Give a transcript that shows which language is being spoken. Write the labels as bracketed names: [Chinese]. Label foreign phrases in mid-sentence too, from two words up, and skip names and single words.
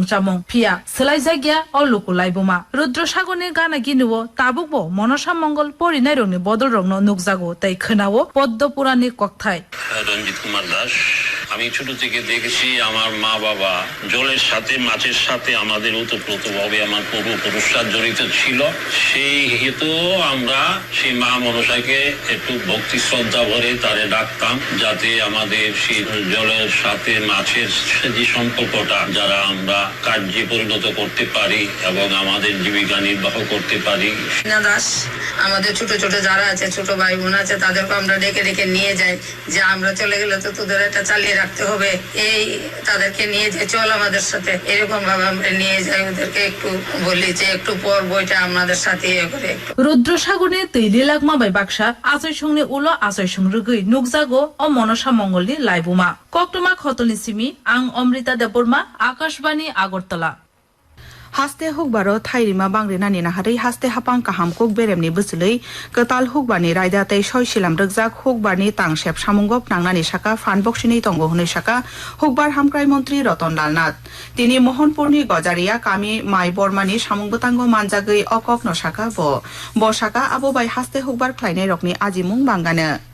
[Kok Borok] चामुं फिया सलाइजागिया अलुकु लाइबुमा रुद्रसागरनि गाना गिनुवो ताबुकबो मनसा मंगल परिनाय रंनि बदल रंनो नुकजागो ताइ खोनावो पद्मपुरानि कक्थाय [Bangla] রঞ্জিত কুমার দাস আমি ছোট থেকে দেখেছি আমার মা বাবা জলের সাথে মাছের সাথে আমাদের ওতপ্রোতভাবে আমার পূর্বপুরুষরা জড়িত ছিল সেই হেতু আমরা সেই মা মনসাকে একটু ভক্তি শ্রদ্ধা ভরে তারে ডাকতাম যাতে আমাদের সেই জলের সাথে মাছের যে সম্পর্কটা যারা আমরা কার্যে পরিণত করতে পারি এবং আমাদের জীবিকা নির্বাহ করতে পারি। দাস আমাদের ছোট ছোট যারা আছে ছোট ভাই বোন আছে তাদেরকে আমরা ডেকে ডেকে নিয়ে যাই যে আমরা চলে গেলে তো তোদের এটা চালিয়ে রাখতে হবে এই তাদেরকে নিয়ে যে চল আমাদের সাথে এরকম ভাবে আমরা নিয়ে যাই ওদেরকে একটু বলি যে একটু পর বইটা আমাদের সাথে করে [Kok Borok] रुद्रसागरनि तैलि लागमा बाय बाक्सा आजयसंनि उलो आजयसं रुगै नुकजागो अ मनसा मंगलनि लाइबुमा कक्टमा खतलनि सिमी आं अमृता देबबर्मा आकाशवाणी आगरतला हास्ते हुकबारो थाइरिमा बांग्रिनानि नाहारै हास्ते हापां काहाम कुक बेरेमनि बुसुलै कताल हुकबानि रायदा तै सयसिलाम रगजाक हुकबारनि तांसेब सामुंगप नांनानि साका फानबक्सिनि तंगो हुनै साका हुकबार हामक्राय मन्त्री रतनलाल नाथ तिनि मोहनपुरनि गजारिया कामी माइ बर्मानि सामुंगबतांगो मानजागै अककनो साका ब साका आबो बाय हास्ते हुकबार ख्लायनाय रकनि आजिमुं बांगानो